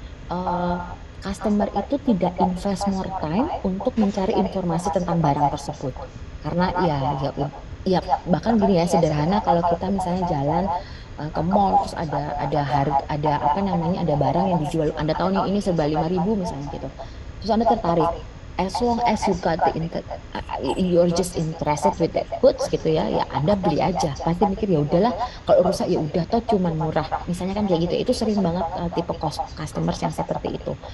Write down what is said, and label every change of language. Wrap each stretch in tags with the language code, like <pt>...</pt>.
<id>eh, Customer itu tidak</id> <en>invest more time</en> <id>untuk mencari informasi tentang barang tersebut. Karena ya bahkan gini ya sederhana kalau kita misalnya jalan ke mall terus ada harga ada apa namanya ada barang yang dijual Anda tahu nih ini serba 5.000 misalnya gitu. Terus Anda tertarik.</id> <en>As long as you got you're just interested with that goods</en> <id>gitu ya, ya Anda beli aja. Pasti mikir ya udahlah, kalau rusak ya udah toh cuman murah. Misalnya kan kayak gitu. Itu sering banget tipe customers yang seperti itu.</id>